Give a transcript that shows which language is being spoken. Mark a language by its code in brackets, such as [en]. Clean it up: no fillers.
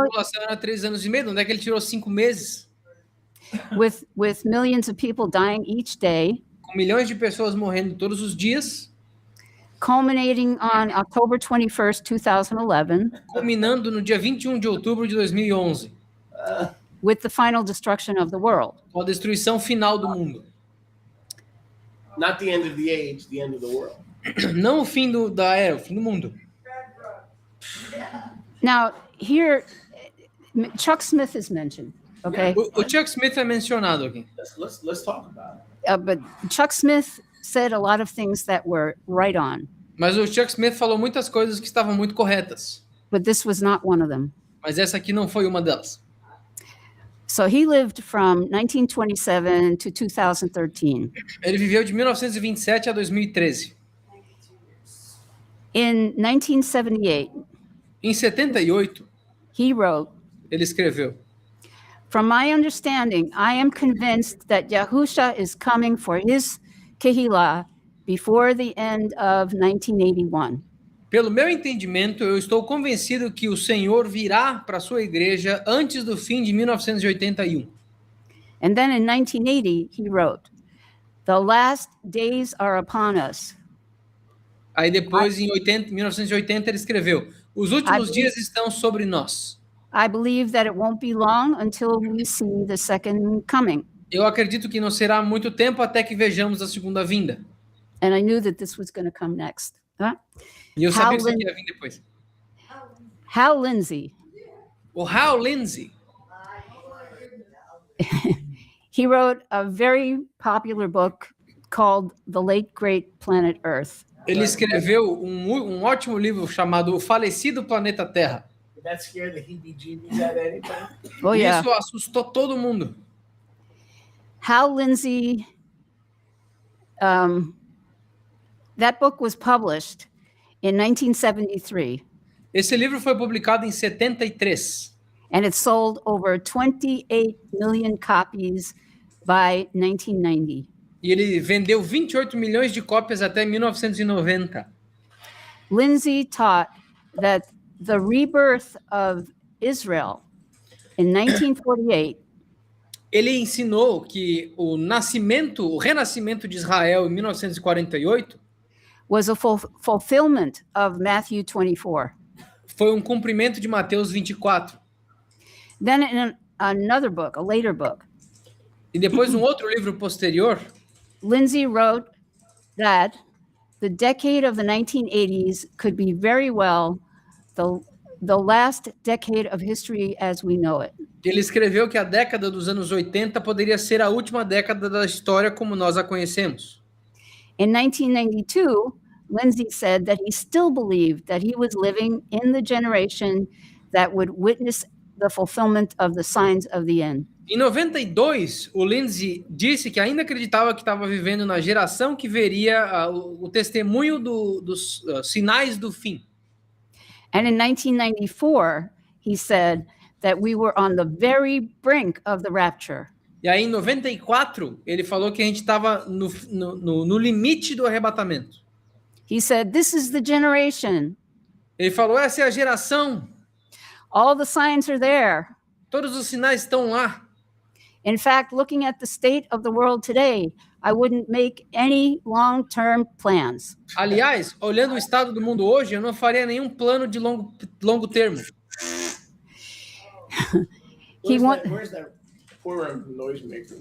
[pt] tribulação era 3 anos e meio. Onde é que ele tirou 5 meses? [en] With millions of people dying each day, [pt] Com milhões de pessoas morrendo todos os dias, [en] culminating on October 21st, 2011, [pt] culminando no dia 21 de outubro de 2011, [en] with the final destruction of the world. [pt] com a destruição final do mundo. [en] Not the end of the age, the end of the world. [pt] Não o fim da era, o fim do mundo. [en] Now, here, Chuck Smith is mentioned, okay? [pt] O Chuck Smith é mencionado aqui. [en] Let's talk about it. But Chuck Smith said a lot of things that were right on, [pt] Mas o Chuck Smith falou muitas coisas que estavam muito corretas. [en] but this was not one of them. [pt] Mas essa aqui não foi uma delas. [en] So he lived from 1927 to 2013. [pt] Ele viveu de 1927 a 2013. [en] In 1978, [pt] Em 78, [en] he wrote, [pt] ele escreveu: [en] "From my understanding, I am convinced that Yahusha is coming for his Kehillah before the end of 1981. [pt] Pelo meu entendimento, eu estou convencido que o Senhor virá para a sua igreja antes do fim de 1981. [en] And then in 1980, he wrote, "The last days are upon us. [pt] Aí depois, em 1980, ele escreveu: Os últimos [en] I [pt] dias estão sobre nós. [en] I believe that it won't be long until we see the second coming. [pt] Eu acredito que não será muito tempo até que vejamos a segunda vinda. [en] And I knew that this was going to come next. Huh? [pt] E eu sabia que isso [en] Hal [pt] aqui ia vir depois. [en] Hal Lindsey, [pt] O Hal Lindsey, [en] he wrote a very popular book called The Late Great Planet Earth. [pt] ele escreveu um ótimo livro chamado O Falecido Planeta Terra. [en] Did that scare the heebie-jeebies out of anybody? Oh, [pt] E [en] yeah. [pt] isso assustou todo mundo. [en] Hal Lindsey, that book was published in 1973, [pt] Esse livro foi publicado em 73 [en] and it sold over 28 million copies by 1990. [pt] e ele vendeu 28 milhões de cópias até 1990. [en] Lindsay taught that the rebirth of Israel in 1948 [pt] Ele ensinou que o renascimento de Israel em 1948 [en] was a fulfillment of Matthew 24. [pt] foi um cumprimento de Mateus 24. [en] Then in another book, a later book, [pt] E depois um outro livro posterior, [en] Lindsay wrote that the decade of the 1980s could be very well the last decade of history as we know it. [pt] ele escreveu que a década dos anos 80 poderia ser a última década da história como nós a conhecemos. [en] In 1992, Lindsay said that he still believed that he was living in the generation that would witness the fulfillment of the signs of the end. [pt] Em 92, o Lindsay disse que ainda acreditava que estava vivendo na geração que veria o testemunho dos sinais do fim. [en] And in 1994, he said that we were on the very brink of the rapture. [pt] E aí, em 94, ele falou que a gente estava no limite do arrebatamento. [en] He said, "This is the generation. [pt] Ele falou, essa é a geração, [en] All the signs are there. [pt] todos os sinais estão lá. [en] In fact, looking at the state of the world today, I wouldn't make any long-term plans." [pt] Aliás, olhando o estado do mundo hoje, eu não faria nenhum plano de longo termo. [en] He want- Where's that poor noisemaker?